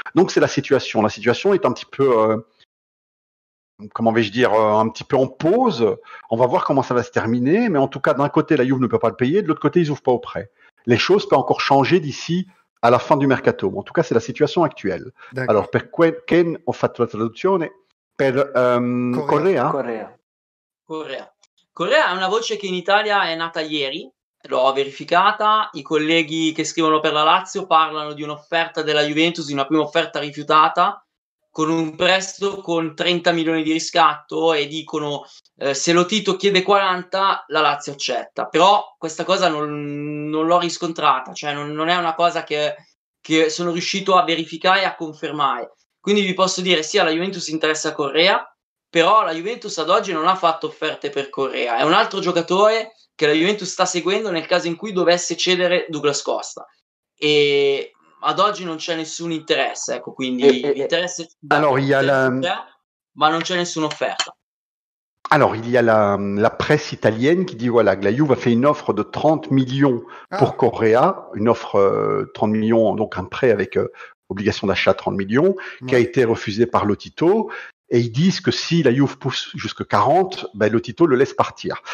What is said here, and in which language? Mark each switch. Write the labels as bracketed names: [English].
[French] Donc c'est la situation. La situation est un petit peu... comment vais-je dire, un petit peu en pause. On va voir comment ça va se terminer. Mais en tout cas, d'un côté, la Juve ne peut pas le payer. De l'autre côté, ils n'ouvrent pas au prêt. Les choses peuvent encore changer d'ici à la fin du mercato. En tout cas, c'est la situation actuelle. [Italian] Alors, per Ken, ho fatto la traduzione. Per Correa. Correa è una voce che in Italia è nata ieri. L'ho verificata. I colleghi che scrivono per la Lazio parlano di un'offerta della Juventus, di una prima offerta rifiutata, con un prestito con 30 milioni di riscatto, e dicono se lo Tito chiede 40 la Lazio accetta. Però questa cosa non l'ho riscontrata, cioè non è una cosa che sono riuscito a verificare e a confermare. Quindi vi posso dire sì, alla Juventus interessa Correa, però la Juventus ad oggi non ha fatto offerte per Correa. È un altro giocatore che la Juventus sta seguendo nel caso in cui dovesse cedere Douglas Costa, e ad oggi non c'è nessun interesse, ecco, quindi interesse ma non c'è nessuna offerta. [French] Alors, il y a la presse italienne qui dit voilà, que la Juve a fait une offre de 30 millions pour Correa, une offre 30 millions, donc un prêt avec obligation d'achat 30 millions, qui a été refusé par Lotito. Et ils disent que si la Juve pousse jusqu'à 40, Lotito le laisse partir.